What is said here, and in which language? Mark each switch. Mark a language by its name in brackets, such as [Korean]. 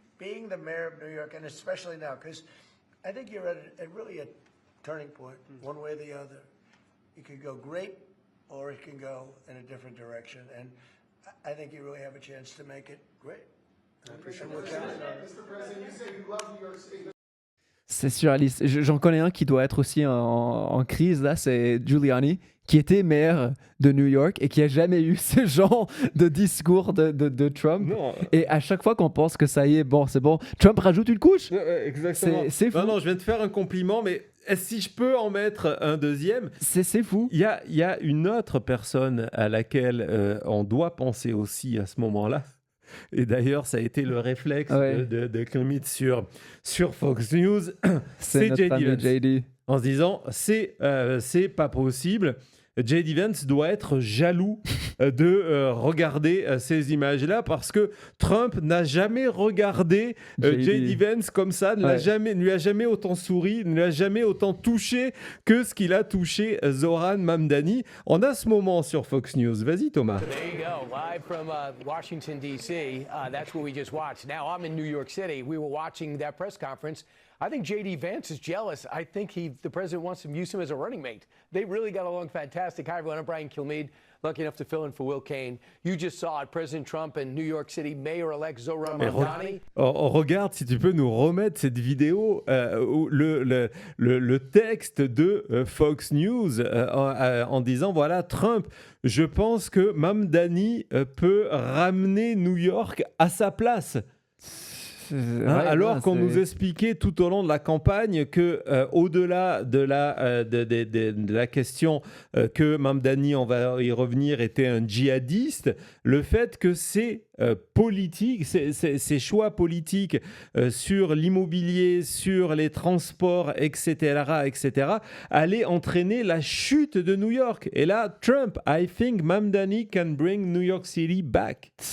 [English] Being the mayor of New York, and especially now, because I think you're at really a turning point, one way or the other. It could go great, or it can go in a different direction. And I think you really have a chance to make it great. Mr. President, you say you love New York City. [French] C'est surréaliste. J'en connais un qui doit être aussi en crise, là, c'est Giuliani, qui était maire de New York et qui a jamais eu ce genre de discours de Trump. Non. Et à chaque fois qu'on pense que ça y est, bon, c'est bon, Trump rajoute une couche. Exactement. C'est fou. Non, je viens de faire un compliment, mais si je peux en mettre un deuxième, c'est fou. Il y a une autre personne à laquelle on doit penser aussi à ce moment-là. Et d'ailleurs, ça a été le réflexe Ouais. de Kermit sur Fox News. C'est notre ami Vance. JD. En se disant, c'est pas possible. J.D. Vance doit être jaloux de regarder ces images-là parce que Trump n'a jamais regardé J.D. Vance comme ça, ne lui a jamais autant souri, ne lui a jamais autant touché que ce qu'il a touché Zoran Mamdani. On a ce moment sur Fox News. Vas-y Thomas. [English] There you go, live from Washington, D.C. That's what we just watched. Now I'm in New York City. We were watching that press conference. I think J.D. Vance is jealous. I think the president wants to use him as a running mate. They really got along fantastic. Hi, everyone. I'm Brian Kilmeade, lucky enough to fill in for Will Kane. You just saw it, President Trump and New York City Mayor-elect Zoran Mamdani. [French] Regarde si tu peux nous remettre cette vidéo, où le texte de Fox News en disant, voilà, Trump, je pense que Mamdani peut ramener New York à sa place. Alors qu'on nous expliquait tout au long de la campagne que au-delà de la question que Mamdani, on va y revenir, était un djihadiste, le fait que ses politiques, ses choix politiques sur l'immobilier, sur les transports, etc., allaient entraîner la chute de New York. Et là, [English] Trump, I think Mamdani can bring New York City back.